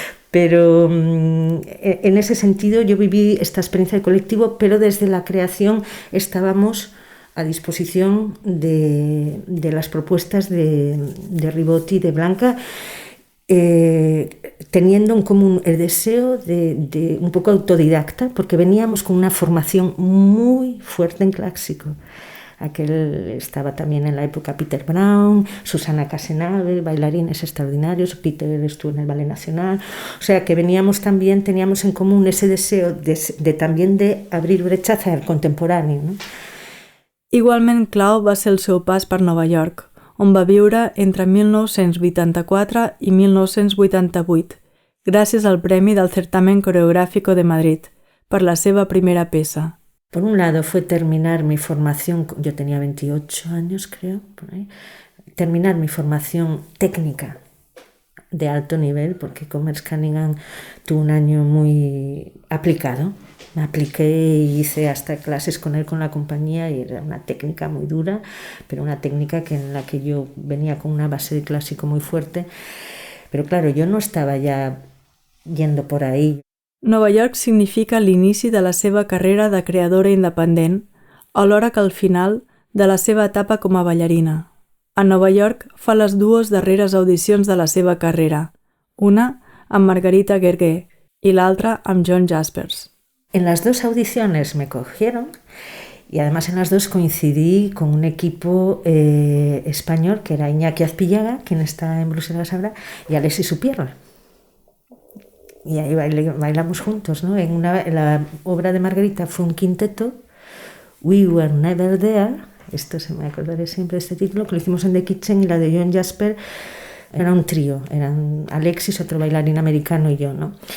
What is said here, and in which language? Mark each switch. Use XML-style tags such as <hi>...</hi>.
<es>Pero en ese sentido yo viví esta experiencia de colectivo, pero desde la creación estábamos a disposición de las propuestas de Ribot y de Blanca, teniendo en común el deseo de un poco autodidacta, porque veníamos con una formación muy fuerte en clásico. Aquel estaba también en la época Peter Brown, Susana Casenave, bailarines extraordinarios, Peter estuvo en el Ballet Nacional, o sea que veníamos también, teníamos en común ese deseo también de abrir brecha hacia el contemporáneo, ¿no?</es> <ca>Igualment clau va ser el seu pas per Nova York, on va viure entre 1984 i 1988, gràcies al Premi del Certamen Coreográfico de Madrid, per la seva primera peça.</ca> <es>Por un lado fue terminar mi formación, yo tenía 28 años creo, por ahí, terminar mi formación técnica de alto nivel, porque Commerce Cunningham tuvo un año muy aplicado. Me apliqué y hice hasta clases con él, con la compañía, y era una técnica muy dura, pero una técnica en la que yo venía con una base de clásico muy fuerte. Pero claro, yo no estaba ya yendo por ahí.</es> <ca>Nova York significa l'inici de la seva carrera de creadora independent, alhora que el final de la seva etapa com a ballarina. A Nova York fa les 2 darreres audicions de la seva carrera, una amb Margarita Gergé i l'altra amb John Jaspers.</ca> <es>En las 2 audiciones me cogieron y además en las 2 coincidí con un equipo español que era Iñaki Azpillaga, quien está en Bruselas ahora, y Alexis Supierra. Y ahí bailamos juntos, ¿no? En la obra de Margarita fue un quinteto, We Were Never There, esto se me acordaré siempre de este título, que lo hicimos en The Kitchen, y la de John Jasper era un trío, eran Alexis, otro bailarín americano y yo, ¿no?</es>